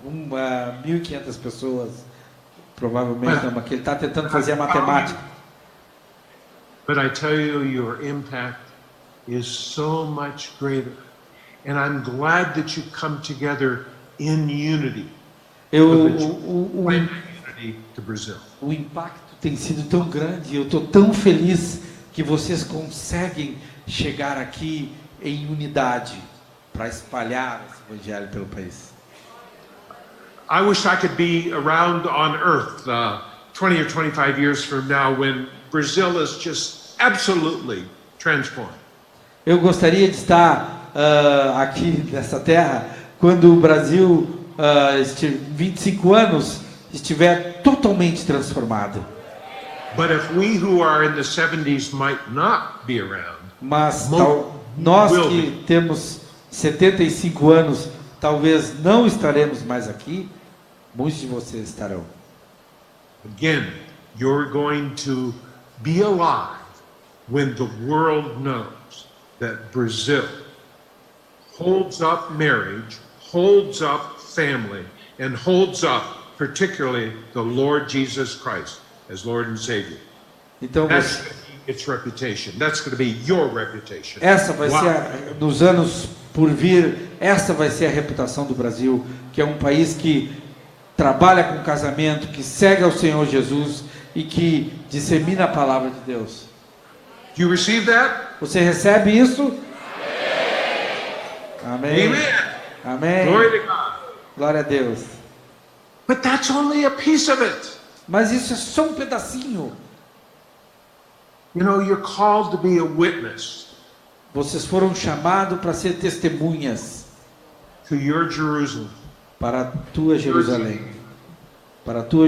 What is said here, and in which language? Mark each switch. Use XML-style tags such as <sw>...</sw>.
<pt>1.500 pessoas, provavelmente, não, mas que ele está tentando fazer a matemática.</pt> <en>But I tell you, your impact is so much greater. And I'm glad that you come together in unity. Bring unity to Brazil.</en> <pt>O impacto tem sido tão grande, eu estou tão feliz que vocês conseguem chegar aqui em unidade para espalhar esse evangelho pelo país.</pt> <en>I wish I could be around on earth 20 or 25 years from now when Brazil is just absolutely transformed.</en> <pt>Eu gostaria de estar aqui nessa terra quando o Brasil, 25 anos, estiver totalmente transformado.</pt> <en>But if we who are in the 70s might not be around,</en> <pt>Mas Mo- nós</pt> <en>will</en> <pt>que temos 75 anos, talvez não estaremos mais aqui, muitos de vocês estarão.</pt> <en>Again, you're going to be alive when the world knows that Brazil holds up marriage, holds up family, and holds up particularly the Lord Jesus Christ as Lord and Savior.</en> <pt>Então,</pt> <en>That's its reputation. That's going to be your reputation.</en> <pt>essa vai</pt> <en>Wow.</en> <pt>ser, nos anos por vir, essa vai ser a reputação do Brasil, que é um país que trabalha com casamento, que segue ao Senhor Jesus e que dissemina a palavra de Deus.</pt> <en>Do you receive that?</en> <pt>Você recebe isso? Amém.</pt> <en>Amen.</en> <pt>Amém.</pt> <en>Glory to God.</en> <pt>Glória a Deus.</pt> <en>But that's only a piece of it.</en> <pt>Mas isso é só um pedacinho.</pt> <en>You know, you're called to be a witness</en> <pt>Vocês foram chamados para ser testemunhas</pt> <en>to your Jerusalem,</en> <pt>para a tua Jerusalém, para a tua</pt>